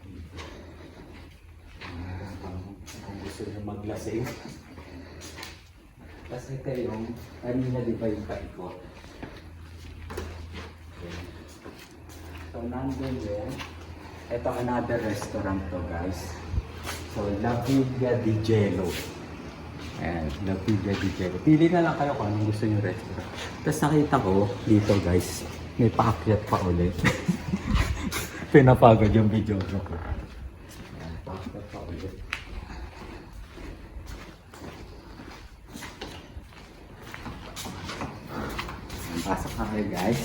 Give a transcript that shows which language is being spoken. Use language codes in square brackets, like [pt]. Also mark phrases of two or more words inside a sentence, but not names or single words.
[tl] Kung gusto nyo maglasing. Kasi kayong, kanina di ba yung paikot? Okay. So, nandun din. Ito [en] another restaurant [tl] to guys. So, La Villa di Gelo. Ayan, La Villa di Gelo. Pili na lang kayo kung anong gusto nyo restaurant. Tapos nakita ko dito guys, may paakyat pa ulit. Pinapagod yung video ko. Ayan, paakyat pa ulit. Pasok na kayo guys.